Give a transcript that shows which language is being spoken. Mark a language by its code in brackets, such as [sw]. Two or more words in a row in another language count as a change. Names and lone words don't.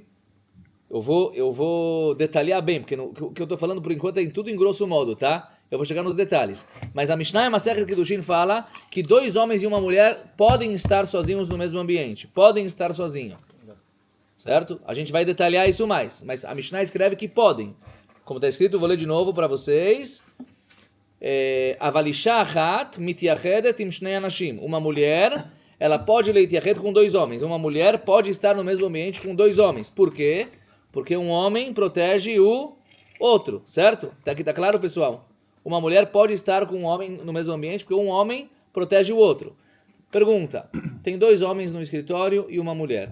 [pt] Eu vou detalhar bem, porque o que eu estou falando por enquanto é tudo em grosso modo, tá? Eu vou chegar nos detalhes. Mas a Mishnah e Masechet Kiddushin fala que dois homens e uma mulher podem estar sozinhos no mesmo ambiente. Podem estar sozinhos. Certo? A gente vai detalhar isso mais. Mas a Mishnah escreve que podem. Como está escrito, eu vou ler de novo para vocês. [he] אבל אשה אחת מתייחדת עם שני אנשים. [pt] Uma mulher, ela pode leitiachet com dois homens. Uma mulher pode estar no mesmo ambiente com dois homens. Por quê? Porque um homem protege o outro, certo? Aqui tá claro, pessoal? Uma mulher pode estar com um homem no mesmo ambiente porque um homem protege o outro. Pergunta: tem dois homens no escritório e uma mulher.